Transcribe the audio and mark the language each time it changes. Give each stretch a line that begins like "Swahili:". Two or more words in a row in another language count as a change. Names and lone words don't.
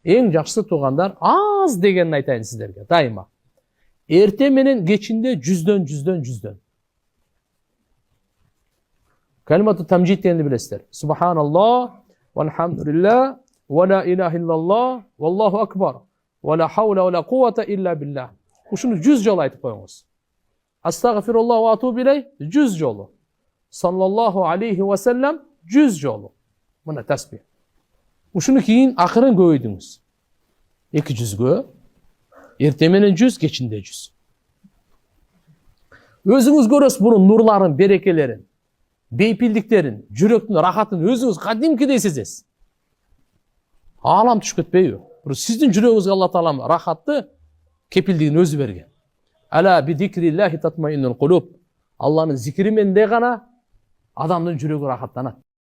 Kyrgyz: Эң жакшы туугандар аз дегенин айтайын сиздерге дайыма. Эрте менен кечинде жүздөн.
Arabic: كلمة التمجيد
Kyrgyz: дегенди билесиздер.
Arabic: سبحان الله والحمد لله ولا إله إلا الله والله أكبر ولا حول ولا قوة إلا بالله. Ушуну 100 жолу айтып коюңуз. أستغفر الله وأتوب إليه 100 жолу. صلى الله عليه وسلم 100 жолу.
Kyrgyz: Мына тасбих. Ушуну кийин акырын көбөйтүңүз. 200гө, эрте менен 100, кечинде 100. Өзүңүз көрөсүз бунун нурларын, берекелерин, бейпилдиктерин, жүрөктүн рахатын өзүңүз кадимкидей сезесиз. Алам түшүп кетпейби? Сиздин жүрөгүңүзгө Алла Таала рахатты, кепилдигин өзү берген.
Arabic: ألا بذكر الله تطمئن القلوب.
Kyrgyz: Алланын зикри менен гана адамдын жүрөгү рахаттанат.